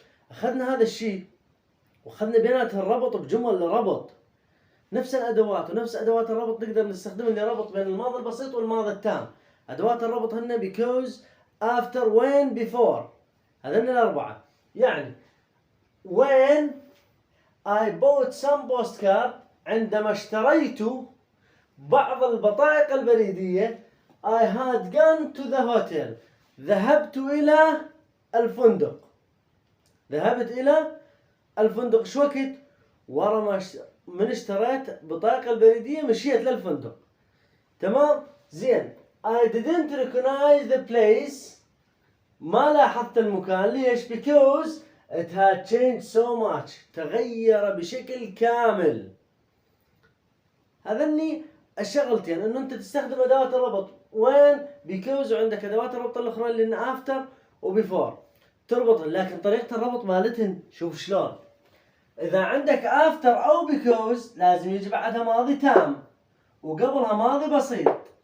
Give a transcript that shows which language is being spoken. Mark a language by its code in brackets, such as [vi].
[ar] أخذنا هذا الشيء وأخذنا بيناتها الربط بجمل ربط، نفس الأدوات ونفس أدوات الربط نقدر نستخدمها لربط بين الماضي البسيط والماضي التام. أدوات الربط هن [en] because, after, when, before، [ar] هذين الأربعة. يعني [en] when I bought some postcard، [ar] عندما اشتريت بعض البطائق البريدية. [en] I had gone to the hotel، [ar] ذهبت إلى الفندق. ذهبت إلى الفندق شو وقت؟ ورا ما من اشتريت بطاقة البريدية مشيت للفندق. تمام؟ زين. [en] I didn't recognize the place، [ar] ما لاحظت المكان. ليش؟ [en] because it had changed so much، [ar] تغير بشكل كامل. هذني الشغلتين، انه انت تستخدم ادوات الربط when، because، وعندك ادوات الربط الاخرى اللي after و before تربط. لكن طريقة الربط مالتهن شوف شلون. إذا عندك after أو because لازم يجي بعدها ماضي تام وقبلها ماضي بسيط.